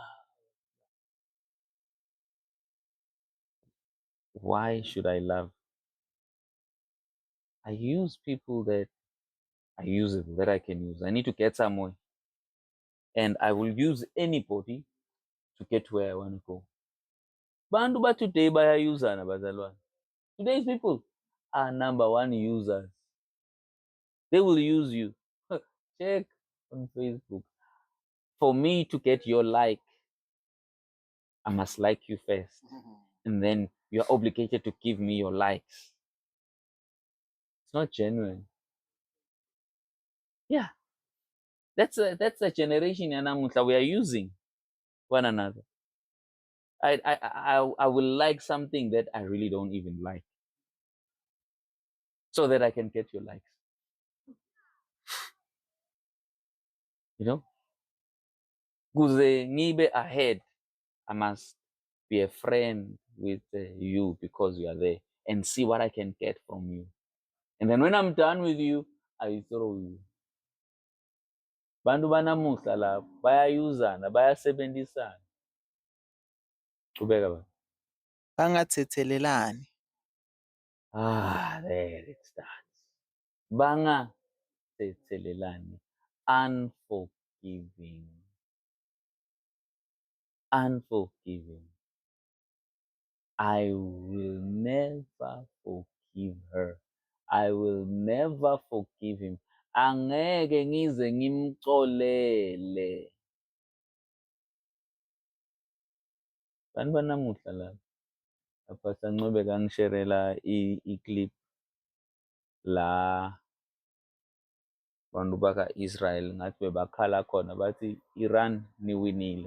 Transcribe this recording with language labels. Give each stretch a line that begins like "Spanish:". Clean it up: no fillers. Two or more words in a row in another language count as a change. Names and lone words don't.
English: Why should I love? I use people that are usable, that I can use. I need to get somewhere. And I will use anybody to get where I want to go.
Zulu: Bantu ba today bayayuzana bazalwane.
English: Today's people are number one users. They will use you. Check on Facebook. For me to get your like, I must like you first. And then you're obligated to give me your likes. It's not genuine. Yeah. That's a generation yanamuhla. We are using one another. I will like something that I really don't even like, so that I can get your likes. You know?
Zulu: Kuze ngibe
English: ahead, I must be a friend with you because you are there and see what I can get from you. And then when I'm done with you, I throw you.
Zulu: Bantu banamuhla lapho bayayuzana, bayasebenzisana. Qhubeka baba. Bangathethelelani.
English: There it starts. Bangathethelelani. Unforgiving. Unforgiving. I will never forgive her. I will never forgive him.
Zulu: Angeke ngize ngimxolele. Bantu banamuhla lapha. Pastor Ncube kangisherela i-clip la bantu baka-Israel ngathi bebakhala khona bathi Iran niwinile.